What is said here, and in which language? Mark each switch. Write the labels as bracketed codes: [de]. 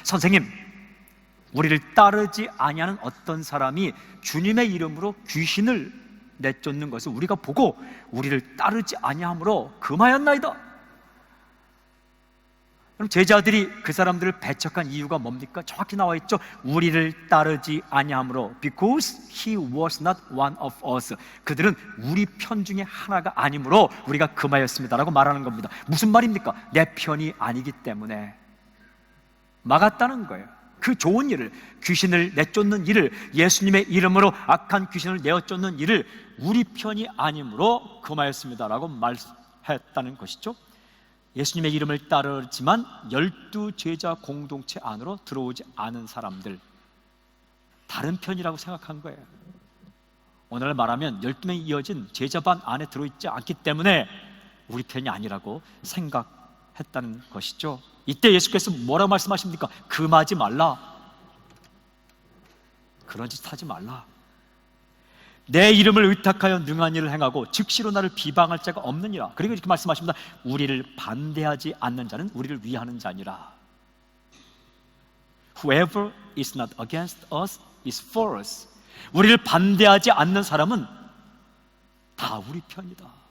[ko] 선생님, 우리를 따르지 아니하는 어떤 사람이 주님의 이름으로 귀신을 내쫓는 것을 우리가 보고 우리를 따르지 아니함으로 금하였나이다. 그럼 제자들이 그 사람들을 배척한 이유가 뭡니까? 정확히 나와 있죠. 우리를 따르지 아니함으로, [en] because he was not one of us. [ko] 그들은 우리 편 중에 하나가 아니므로 우리가 금하였습니다라고 말하는 겁니다. 무슨 말입니까? 내 편이 아니기 때문에 막았다는 거예요. 그 좋은 일을, 귀신을 내쫓는 일을, 예수님의 이름으로 악한 귀신을 내어쫓는 일을 우리 편이 아니므로 금하였습니다라고 말했다는 것이죠. 예수님의 이름을 따르지만 12제자 공동체 안으로 들어오지 않은 사람들, 다른 편이라고 생각한 거예요. 오늘 말하면 12명이 이어진 제자반 안에 들어있지 않기 때문에 우리 편이 아니라고 생각한 했다는 것이죠. 이때 예수께서 뭐라고 말씀하십니까? 금하지 말라. 그런 짓 하지 말라. 내 이름을 의탁하여 능한 일을 행하고 즉시로 나를 비방할 자가 없느니라. 그리고 이렇게 말씀하십니다. 우리를 반대하지 않는 자는 우리를 위하는 자니라. [en] Whoever is not against us is for us. [ko] 우리를 반대하지 않는 사람은 다 우리 편이다.